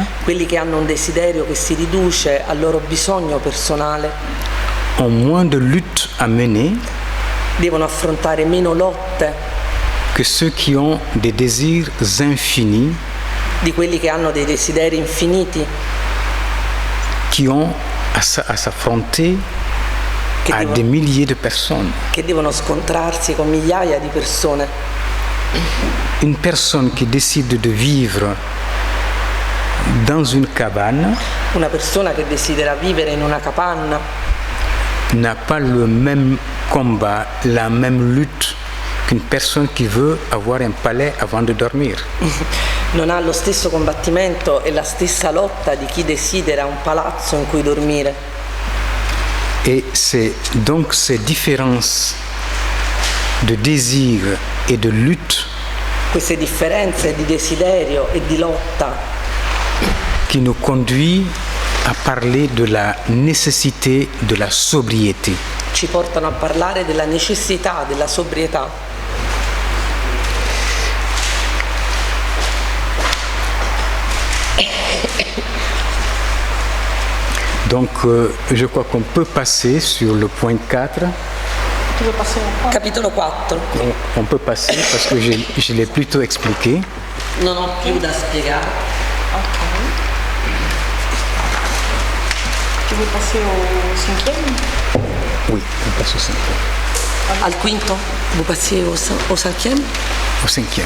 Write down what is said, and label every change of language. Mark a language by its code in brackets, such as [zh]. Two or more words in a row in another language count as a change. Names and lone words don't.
[it] Quelli che hanno un desiderio che si riduce al loro bisogno personale [fr] ont moins de luttes à mener [it] devono affrontare meno lotte [fr] que ceux qui ont des désirs infinis, [it] di quelli che hanno dei desideri infiniti, [fr] qui ont à s'affronter à des milliers de personnes. [it] che devono scontrarsi con migliaia di persone. [fr] Une personne qui décide de vivre dans une cabane [it] Una persona che desidera vivere in una capanna [fr] n'a pas le même combat, la même lutte qu'une personne qui veut avoir un palais avant de dormir. [it] non ha lo stesso combattimento e la stessa lotta di chi desidera un palazzo in cui dormire. [fr] Et c'est donc ces différences de désir et de lutte [it] Queste differenze di desiderio e di lotta [fr] qui nous conduit à parler de la nécessité de la sobriété. [it] ci portano a parlare della necessità della sobrietà. [fr] Donc je crois qu'on peut passer sur le point 4. [it] Capitolo 4. [fr] On peut passer parce que je l'ai plutôt expliqué. [it] Non ho più da spiegare. [fr] Tu veux passer au cinquième? Oui, on passe au cinquième. [it] Al quinto? Vuoi passare [fr] au cinquième? Au cinquième.